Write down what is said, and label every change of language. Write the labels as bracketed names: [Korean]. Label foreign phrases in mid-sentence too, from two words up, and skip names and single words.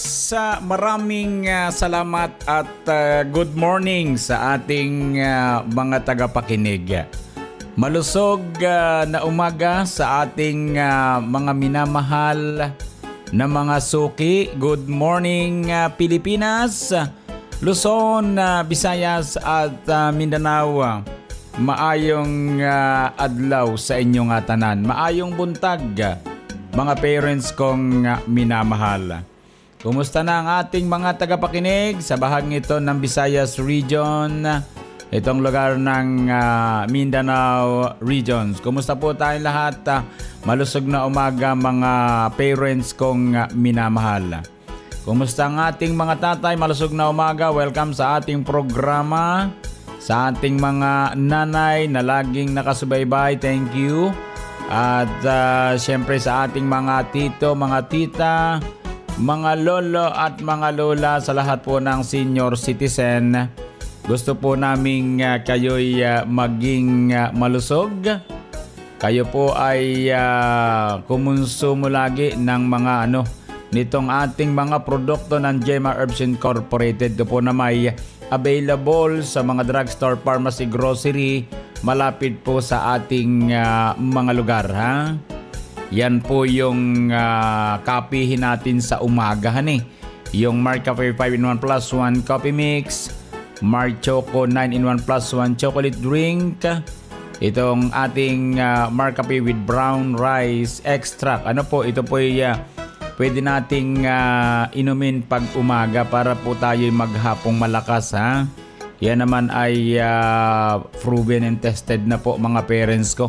[Filipino] maraming salamat at [English] good morning [Filipino] sa ating mga tagapakinig. Malusog na umaga sa ating mga minamahal na mga suki. [English] Good morning [Filipino] Pilipinas, Luzon, Visayas at Mindanao. [Cebuano] Maayong adlaw sa inyong tanan. Maayong buntag mga parents [Filipino] kong minamahal. Kumusta na ang ating mga tagapakinig sa bahagi ito ng Visayas Region, itong lugar ng Mindanao Regions? Kumusta po tayong lahat? Malusog na umaga mga parents kong minamahal. Kumusta ang ating mga tatay? Malusog na umaga. Welcome sa ating programa. Sa ating mga nanay na laging nakasubaybay, [English] thank you. [Filipino] At syempre sa ating mga tito, mga tita, mga lolo at mga lola, sa lahat po ng [English] senior citizen, [Filipino] gusto po naming kayo'y maging malusog. Kayo po ay kumonsumo lagi ng mga nitong ating mga produkto ng Gemma Herbs Incorporated. Ito po na may available sa mga [English] drugstore, pharmacy, grocery, [Filipino] malapit po sa ating mga lugar. Ha? Yan po yung kapihin natin sa umagahan Yung Mark Cafe 5-in-1 plus 1 coffee mix, Mark Choco 9-in-1 plus 1 chocolate drink, itong ating Mark Cafe with brown rice extract. Ito po pwede nating inumin pag umaga para po tayo maghapong malakas. Ha? Yan naman ay [English] proven and tested [Filipino] na po mga parents ko.